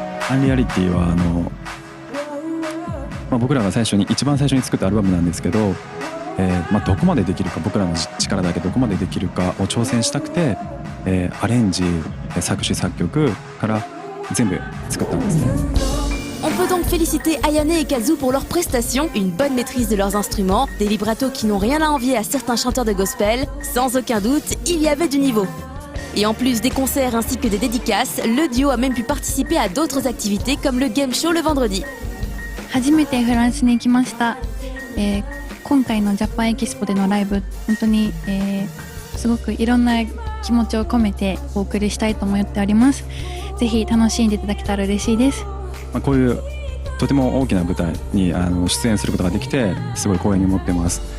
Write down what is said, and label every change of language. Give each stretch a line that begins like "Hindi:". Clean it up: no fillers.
Japanese: Unreality は僕らが一番最初に作ったアルバムなんですけど、どこまでできるか、僕らの力だけどこまでできるかを挑戦したくて、アレンジ、作詞作曲から全部作ったんですね。
French: On peut donc féliciter Ayane et Kazu pour leurs prestations, une bonne maîtrise de leurs instruments, des vibratos qui n'ont rien à envier à certains chanteurs de gospel. Sans aucun doute, il y avait du niveau. Et en plus des concerts ainsi que des dédicaces, le duo a même pu participer à d'autres activités comme le game show le vendredi.
Japanese: 初めてフランスに行きました。今回のジャパンエキスポでのライブ、本当に、すごくいろんな気持ちを込めてお送りしたいと思っております。ぜひ楽しんでいただけたら嬉しいです。こういうとても大きな舞台に出演することができてすごい光栄に思っています。